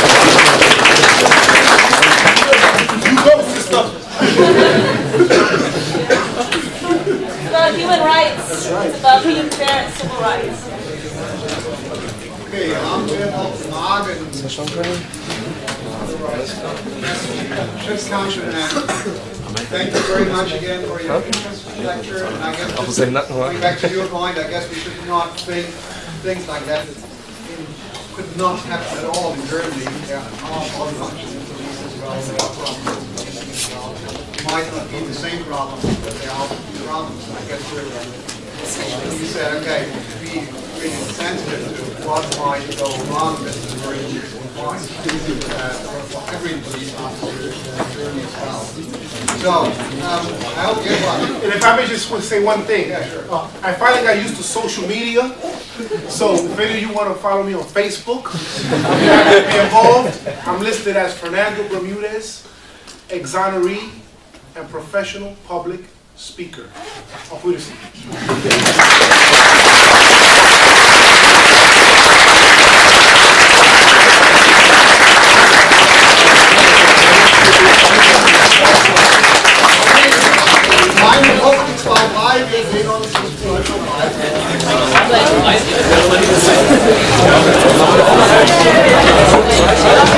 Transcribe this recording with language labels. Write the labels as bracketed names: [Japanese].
[English] You go, sister. It's about human rights. It's about being fair and civil rights. [German] Okay, haben wir noch Fragen? [English] Just Councilman, thank you very much again for your lecture. And I guess just going back to your point, I guess we should not think things like that could not happen at all in Germany. There are all functions in police as well. There are problems. Might not be the same problems, but there are problems. I guess you said, okay, be really sensitive to what might go wrong. This is a very important point for every police officer in Germany as well. So, I hope you get one. And if I may just say one thing. Yeah, sure. I finally got used to social media. So if any of you want to follow me on Facebook, I'm happy to be involved. I'm listed as Fernando Bermudez, exoneree and professional public speaker. [German] Auf Wiedersehen. Meine Hoffnung war bei, wir sehen uns in 12 Uhr.